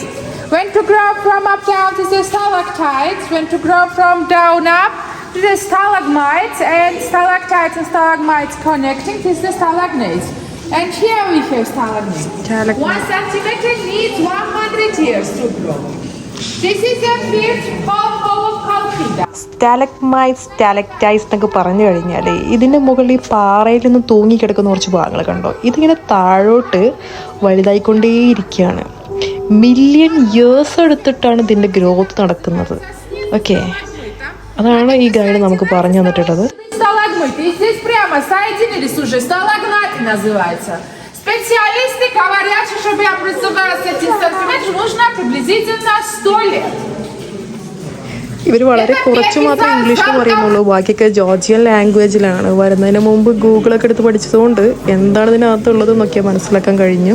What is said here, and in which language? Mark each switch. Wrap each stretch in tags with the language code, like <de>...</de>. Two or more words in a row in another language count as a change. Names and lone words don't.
<en>When to grow from up down to the stalactites, when to grow from down up to the stalagmites, and stalactites and stalagmites connecting to the stalagnates. And here we have stalagnates. 1 centimeter needs 100 years to grow. This is the fifth hole of Colchida. stalagmites stalactites</en> <ml>എന്നൊക്കെ പറഞ്ഞു കഴിഞ്ഞാൽ ഇതിൻ്റെ മുകളിൽ ഈ പാറയിൽ നിന്ന് തൂങ്ങിക്കിടക്കുന്ന കുറച്ച് ഭാഗങ്ങൾ കണ്ടോ, ഇതിങ്ങനെ താഴോട്ട് വലുതായിക്കൊണ്ടേയിരിക്കുകയാണ്.</ml> <en>million years</en> <ml>എടുത്തിട്ടാണ് ഇതിൻ്റെ ഗ്രോത്ത് നടക്കുന്നത്. ഓക്കെ, അതാണ് ഈ ഗൈഡ് നമുക്ക് പറഞ്ഞു തന്നിട്ടുള്ളത്.</ml> <ru>Здесь прямо соединились уже, сталагнаты называется. Специалисты говорят, что чтобы образовался 1 сантиметр, нужно приблизительно 100 лет.</ru> <ml>ഇവർ വളരെ കുറച്ച് മാത്രമേ ഇംഗ്ലീഷിൽ പറയുന്നുള്ളൂ, ബാക്കിയൊക്കെ ജോർജിയൻ ലാംഗ്വേജിലാണ്. വരുന്നതിന് മുമ്പ് ഗൂഗിളൊക്കെ എടുത്ത് പഠിച്ചതുകൊണ്ട് എന്താണ് ഇതിനകത്തുള്ളത് എന്നൊക്കെ മനസ്സിലാക്കാൻ കഴിഞ്ഞു.</ml>